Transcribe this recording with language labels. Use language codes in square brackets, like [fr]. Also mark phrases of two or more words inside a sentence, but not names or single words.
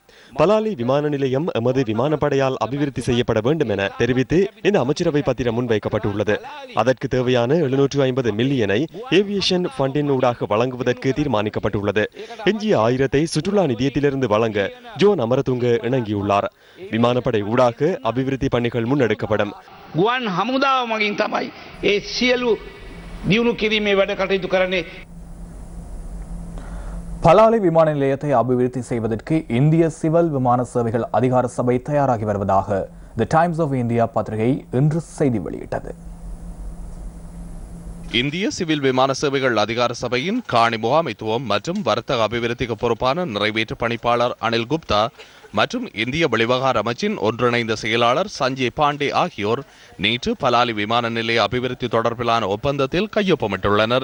[ta] பலாலி விமான நிலையம் எமது விமானப்படையால் அபிவிருத்தி செய்யப்பட வேண்டும் என தெரிவித்து இந்த அமைச்சரவை பத்திரம் முன்வைக்கப்பட்டுள்ளது. அதற்கு தேவையான 750 மில்லியனை [en] aviation fund [ta] ஊடாக வழங்குவதற்கு தீர்மானிக்கப்பட்டுள்ளது. எஞ்சிய 1000 சுற்றுலா நிதியத்திலிருந்து வழங்க ஜோன் அமரதுங்க இணங்கியுள்ளார். விமானப்படை ஊடாக அபிவிருத்தி பணிகள் முன்னெடுக்கப்படும். [si] ගුවන් හමුදාව මගින් තමයි ඒ සියලු දියුණු කිරීමේ වැඩ කටයුතු කරන්නේ. [ta] பலாலி விமான நிலையத்தை அபிவிருத்தி செய்வதற்கு இந்திய சிவில் விமான சேவைகள் அதிகார சபை தயாராகி வருவதாக தி டைம்ஸ் ஆஃப் இந்தியா பத்திரிகை இன்று செய்தி வெளியிட்டது. இந்திய சிவில் விமான சேவைகள் அதிகார சபையின் காணி முகாமைத்துவம் மற்றும் வர்த்தக அபிவிருத்திக்கு பொறுப்பான நிறைவேற்று பணிப்பாளர் அனில் குப்தா மற்றும் இந்திய வெளிவகார அமைச்சின் ஒன்றிணைந்த செயலாளர் சஞ்சய் பாண்டே ஆகியோர் நேற்று பலாலி விமான நிலைய அபிவிருத்தி தொடர்பிலான ஒப்பந்தத்தில் கையொப்பமிட்டுள்ளனர்.